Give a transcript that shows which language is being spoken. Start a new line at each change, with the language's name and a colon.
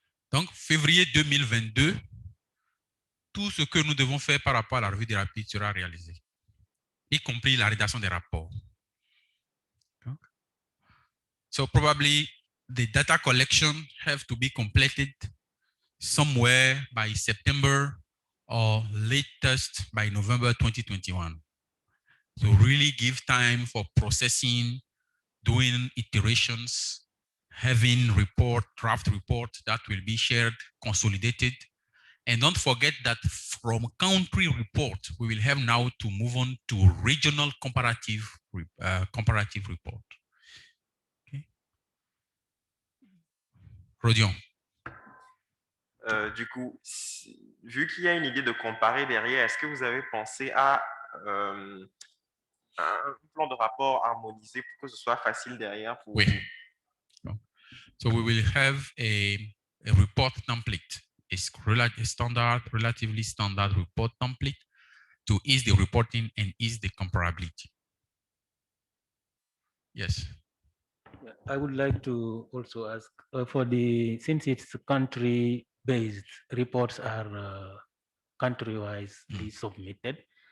French: Donc, février 2022, tout ce que nous devons faire par rapport à la revue des rapides sera réalisé, y compris la rédaction des rapports.
English: Okay. So probably the data collection have to be completed somewhere by September or latest by November 2021. So really give time for processing, doing iterations, having draft report that will be shared, consolidated. And don't forget that from country report, we will have now to move on to regional comparative report. Okay. Rodion.
French: Du coup, vu qu'il y a une idée de comparer derrière, est-ce que vous avez pensé à un plan de rapport harmonisé pour que ce soit facile derrière pour
English: Oui. So we will have a report template. It's relatively standard report template to ease the reporting and ease the comparability. Yes. I would like to also ask since it's country-based, reports are country-wise submitted.